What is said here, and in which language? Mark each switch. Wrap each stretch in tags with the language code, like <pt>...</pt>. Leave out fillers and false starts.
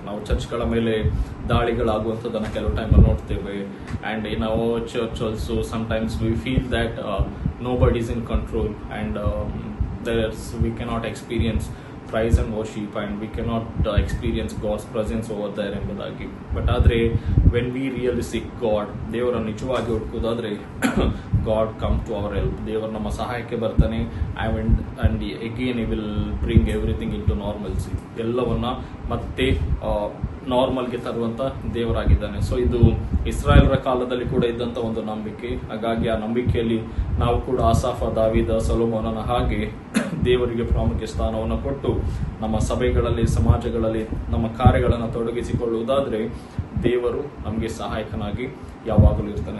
<kn>ನಾವು ಚರ್ಚ್ಗಳ ಮೇಲೆ ದಾಳಿಗಳಾಗುವಂಥದ್ದನ್ನು ಕೆಲವು ಟೈಮಲ್ಲಿ ನೋಡ್ತೇವೆ.</kn> <en>and in our church also sometimes we feel that nobody is in control and we cannot experience praise and worship and we cannot experience God's presence over there</en> <kn>ಎಂಬುದಾಗಿ.</kn> <en>but</en> <kn>ಆದರೆ</kn> <en>when we really seek God,</en> <kn>ದೇವರ ನಿಜವಾಗಿ ಹುಡುಕೋದಾದ್ರೆ</kn> <en>God come to our help.</en> <kn>ದೇವರು ನಮ್ಮ ಸಹಾಯಕ್ಕೆ ಬರ್ತಾನೆ</kn> <en>and again he will bring everything into normalcy.</en> <kn>ಎಲ್ಲವನ್ನ ಮತ್ತೆ ನಾರ್ಮಲ್ಗೆ ತರುವಂತ ದೇವರಾಗಿದ್ದಾನೆ. ಸೊ ಇದು ಇಸ್ರಾಯೇಲರ ಕಾಲದಲ್ಲಿ ಕೂಡ ಇದ್ದಂತ ಒಂದು ನಂಬಿಕೆ. ಹಾಗಾಗಿ ಆ ನಂಬಿಕೆಯಲ್ಲಿ ನಾವು ಕೂಡ ಆಸಾಫ, ದಾವೀದ, ಸೊಲೊಮೋನನ ಹಾಗೆ ದೇವರಿಗೆ ಪ್ರಾಮುಖ್ಯ ಸ್ಥಾನವನ್ನು ಕೊಟ್ಟು ನಮ್ಮ ಸಭೆಗಳಲ್ಲಿ, ಸಮಾಜಗಳಲ್ಲಿ ನಮ್ಮ ಕಾರ್ಯಗಳನ್ನು ತೊಡಗಿಸಿಕೊಳ್ಳುವುದಾದ್ರೆ ದೇವರು ನಮಗೆ ಸಹಾಯಕನಾಗಿ ಯಾವಾಗಲೂ ಇರ್ತಾನೆ.</kn>